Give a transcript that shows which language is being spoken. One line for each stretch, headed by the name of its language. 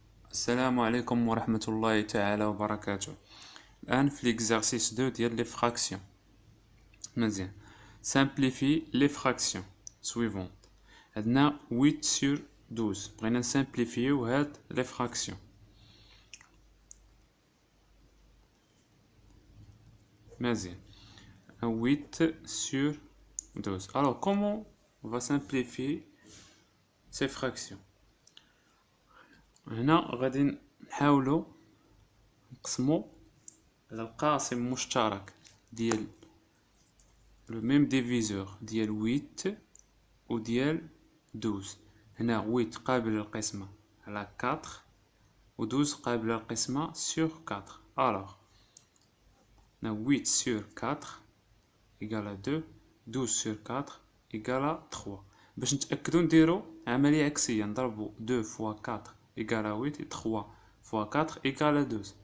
Arabic: السلام عليكم ورحمة الله تعالى وبركاته. الآن في l'exercice 2 ديال لي فراكسيون. مزيان.
French: simplifie les fractions suivantes.
Arabic: عندنا 8 sur 12. بغينا نسامبليفيو هاد لي فراكسيون. مزيان. 8 sur 12.
French: Alors comment on va simplifier ces fractions؟
Arabic: هنا غادي نحاولوا نقسموا على القاسم المشترك ديال
French: لو ميم ديفيزور
Arabic: ديال 8 و ديال 12. هنا 8 قابل للقسمة على 4 و 12 قابل للقسمة sur 4.
French: alors هنا 8 sur 4 égale à 2, 12 sur 4 égale à 3.
Arabic: باش نتأكدو نديرو عملية عكسية، نضربو
French: 2 fois 4 égale à 8 et 3 fois 4 égale à 12.